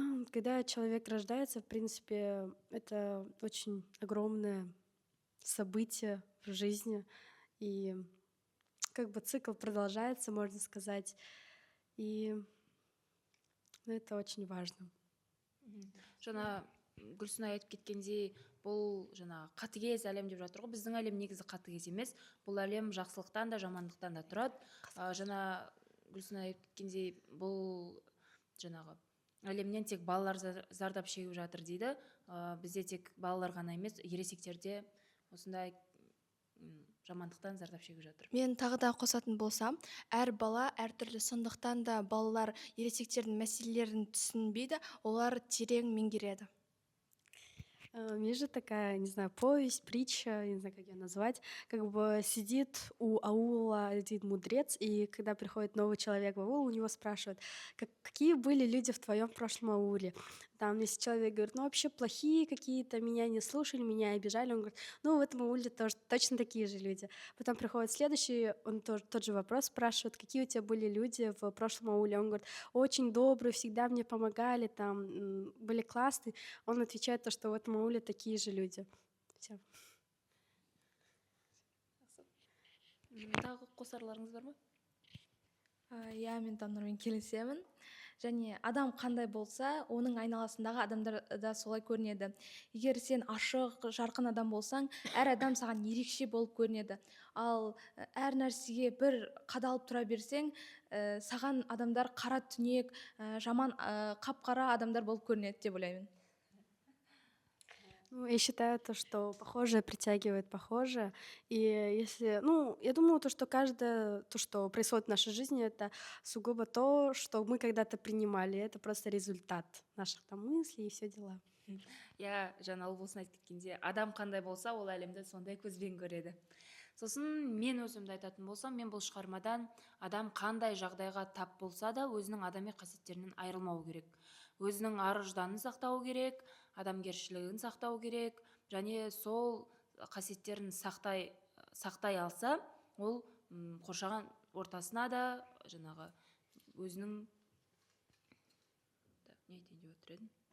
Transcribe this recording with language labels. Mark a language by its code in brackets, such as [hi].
[ru] Когда человек рождается, в принципе, это очень огромное событие в жизни, и как бы цикл продолжается, можно сказать, и это очень важно. [kk] Жаңа Гүлсін айтып кеткендей, бұл жаңа қатыгез әлем деп жатыр ғой. Біздің әлем негізі қатыгез емес. Бұл әлем жақсылықтан да, жамандықтан да тұрады. Жаңа Гүлсін айтып кеткендей, бұл жаңағы әлемнен тек балалар зардап шегіп жатыр дейді. Бізде тек балалар ғана емес, ересектер де осындай жамандықтан зардап шегіп жатыр. Мен тағы да қосатын болсам, әр бала әртүрлі, сондықтан да балалар ересектердің мәселелерін түсінбейді, олар терең меңгереді. [ru] У меня же такая, не знаю, повесть, притча, не знаю, как ее назвать, как бы сидит у аула один мудрец, и когда приходит новый человек в аул, у него спрашивают, какие были люди в твоем прошлом ауле? Там, если человек говорит, ну, вообще плохие какие-то, меня не слушали, меня обижали, он говорит, ну, в этом ауле тоже точно такие же люди. Потом приходит следующий, он тоже тот же вопрос спрашивает, какие у тебя были люди в прошлом ауле? Он говорит, очень добрые, всегда мне помогали, там, были классные. Он отвечает то, что в этом ауле такие же люди. Все. [kk] Тағы қосарларыңыз бар ма? Иә, мен Таннурмен келісемін. Және адам қандай болса, оның айналасындағы адамдар да солай көрінеді. Егер сен ашық, жарқын адам болсаң, әр адам саған ерекше болып көрінеді. Ал әр нәрсеге бір қадалып тұра берсең, саған адамдар қара түнек, жаман, қап-қара адамдар болып көрінеді деп ойлаймын. [ru] Ну, я считаю то, что похожее притягивает похожее. И если, ну, я думаю, то, что каждое, то, что происходит в нашей жизни, это сугубо то, что мы когда-то принимали. Это просто результат наших там мыслей и все дела. [kk] Иә, жаңа ұлболсын айтып кеткенде, адам қандай болса, ол әлемді сондай көзбен көреді. Сосын мен өзімді айтатын болсам, мен бұл шығармадан адам қандай жағдайға тап болса да, өзінің адами қасиеттерінен айырылмау керек. Өзінің ар-ұжданын сақтау керек, адамгершілігін сақтау керек, және сол қасиеттерін сақтай алса, ол қоршаған ортасына да жаңағы өзінің не айтайын деп отыр едім?